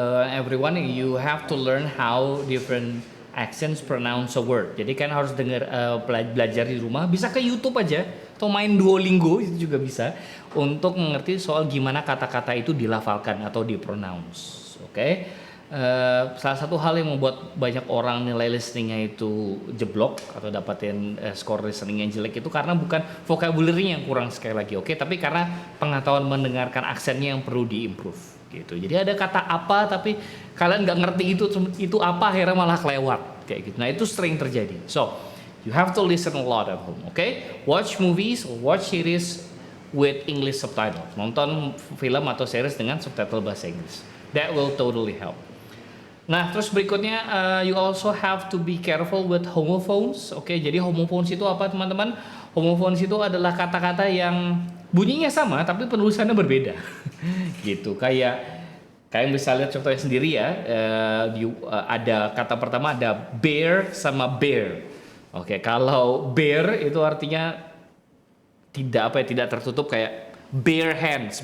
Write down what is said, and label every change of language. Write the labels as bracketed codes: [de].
[en] Everyone, you have to learn how different accents pronounce a word. [id] Jadi kan harus dengar belajar di rumah. Bisa ke YouTube aja atau main Duolingo itu juga bisa untuk mengerti soal gimana kata-kata itu dilafalkan atau dipronounce. Oke. Salah satu hal yang membuat banyak orang nilai listeningnya itu jeblok atau dapatin skor listening yang jelek itu karena bukan vocabulary yang kurang sekali lagi, oke, tapi karena pengetahuan mendengarkan aksennya yang perlu diimprove gitu. Jadi ada kata apa tapi kalian nggak ngerti itu apa, akhirnya malah kelewat kayak gitu. Nah itu sering terjadi. [en] So you have to listen a lot at home, okay? Watch movies, watch series with English subtitle. [id] Nonton film atau series dengan subtitle bahasa Inggris. [en] That will totally help. [id] Nah, terus berikutnya [en] you also have to be careful with homophones. [id] Oke, jadi homophones itu apa, teman-teman? Homophones itu adalah kata-kata yang bunyinya sama tapi penulisannya berbeda. Gitu. Kayak bisa lihat contohnya sendiri ya. Ada kata pertama ada bear sama bear. Oke, kalau bear itu artinya tidak tertutup, kayak bare hands.